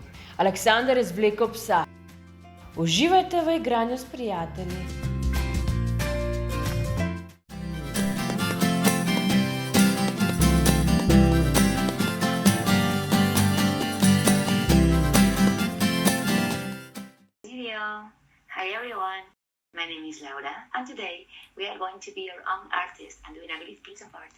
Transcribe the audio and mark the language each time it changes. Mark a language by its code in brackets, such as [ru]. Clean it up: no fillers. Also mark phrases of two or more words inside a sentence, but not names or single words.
[sl] Aleksander je zvlekel psa. Uživajte v igranju s prijatelji. [en] Hi everyone, my name is Laura and today we are going to be your own artist and doing a great piece of art.